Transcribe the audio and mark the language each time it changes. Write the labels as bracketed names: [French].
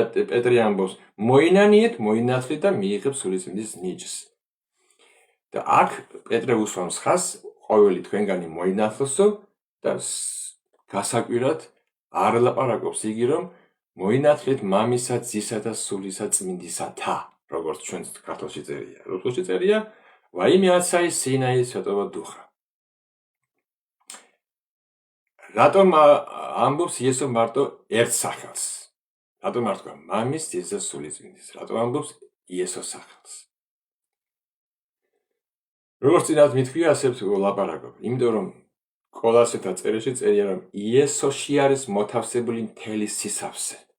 [Georgian] პეტრე ამბობს, მოინანიეთ, მოინათლეთ და მიიღებ სულიწმინდის ნიჭს. და აქ პეტრე უსვამს ხაზს, ყოველი თქვენგანი მოინათლოსო და გასაკვირად არ ლაპარაკობს იგი, რომ მოინათლეთ მამისა, ძისა და სულისა წმინდისათა, როგორც ჩვენ ქართულში წერია. [Russian] რუსულში წერია, во имя Отца и Сына и Святого Духа. [Georgian] რატომ ამბობს იესო მარტო ერთ სახელს? რატომ არ თქვა მამის, ძის და სულიწმინდის? რატომ ამბობს იესოს სახელს? როგორც წინათ მithქვია, ასე ლაპარაკობ. იმიტომ რომ კოლასეთა წერილში წერია, რომ იესოში არის მოთავსებული მთელი სისავსე.